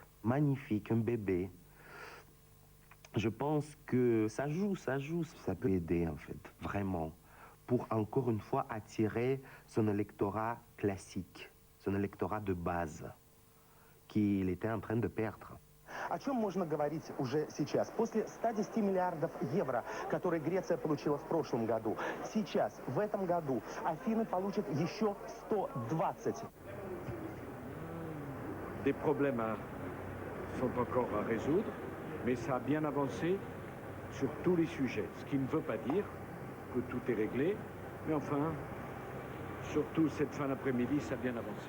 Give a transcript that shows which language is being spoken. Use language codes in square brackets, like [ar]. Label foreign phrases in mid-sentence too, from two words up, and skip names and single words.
[fr] Magnifique, un bébé. Je pense que ça joue, ça peut aider en fait, vraiment, pour encore une fois attirer son électorat classique, son électorat de base, qu'il était en train de perdre. [ru] О чем можно говорить уже сейчас? После 110 миллиардов евро, которые Греция получила в прошлом году, сейчас, в этом году, Афины получат еще 120. [fr] Des problèmes sont encore à résoudre, mais ça a bien avancé sur tous les sujets. Ce qui ne veut pas dire que tout est réglé, mais enfin, surtout cette fin d'après-midi, ça a bien avancé.